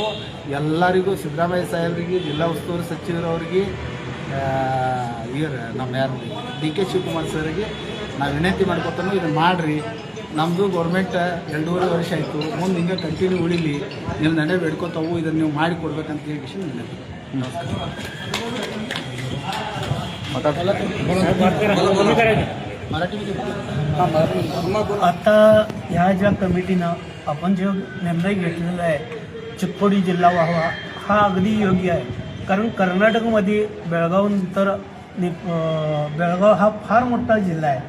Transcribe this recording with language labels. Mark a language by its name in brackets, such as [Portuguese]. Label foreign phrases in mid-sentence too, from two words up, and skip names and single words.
[Kannada] ಎಲ್ಲರಿಗೂ ಸಿದ್ದರಾಮಯ್ಯ ಸಾಹೇಬರಿಗೆ, ಜಿಲ್ಲಾ ಉಸ್ತುವಾರಿ ಸಚಿವರವ್ರಿಗೆ, ನಮ್ಮ ಯಾರು DK ಶಿವಕುಮಾರ್ ಸರ್ಗೆ ನಾವು ವಿನಂತಿ ಮಾಡ್ಕೊತಾನು ಇದನ್ನು ಮಾಡಿರಿ. ನಮ್ಮದು ಗೌರ್ಮೆಂಟ್ 2.5 ವರ್ಷ ಆಯಿತು, ಮುಂದೆ ಹಿಂಗೆ ಕಂಟಿನ್ಯೂ ಉಳಿಲಿ, ನೀವು ನಡೆ ಬೇಡ್ಕೊತಾವು, ಇದನ್ನು ನೀವು ಮಾಡಿ ಕೊಡ್ಬೇಕಂತ ಹೇಳಿ ವಿನಂತಿ. [Marathi] आता ह्या ज्या कमिटीनं आपण जो निर्णय घेतलेला आहे चिक्कोडी जिल्हा व्हावा हा अगदी योग्य आहे. कारण कर्नाटकमध्ये बेळगावनंतर बेळगाव हा फार मोठा जिल्हा आहे.